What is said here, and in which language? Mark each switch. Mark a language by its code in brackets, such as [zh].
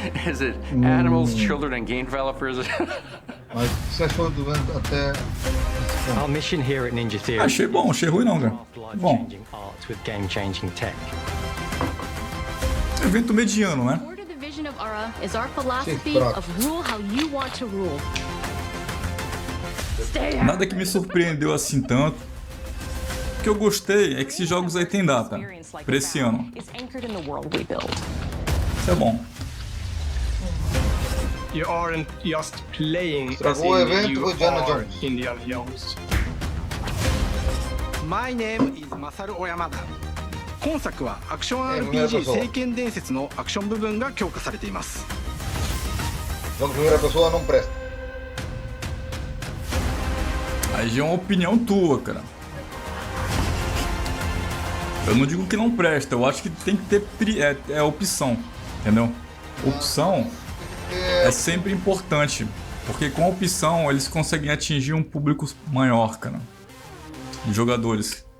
[en] Is it animals, children, and game developers? [pt] Mas o que você achou do evento até... [en] Our mission here at Ninja Theory. [pt] Achei bom, achei ruim não, cara. Bom. [en] With game-changing tech. [pt] Evento mediano, né? [en] Core to the vision of Ara is our philosophy of rule how you want to rule. [pt] Nada que me surpreendeu assim tanto. O que eu gostei é que esses jogos aí tem data pra esse ano. Isso é bom. [en] You aren't just playing as [pt] Estragou o evento, [en] you Indiana are Jones. Indiana Jones. My name is Masaru Oyamada. [ja] 今作はアクション RPG 聖剣伝説のアクション部分が強化されています。 [pt] Jogo de primeira pessoa não presta. Aí já é uma opinião tua, cara. Eu não digo que não presta, eu acho que tem que ter opção, entendeu? Opção é sempre importante, porque com a opção eles conseguem atingir um público maior, cara, de jogadores.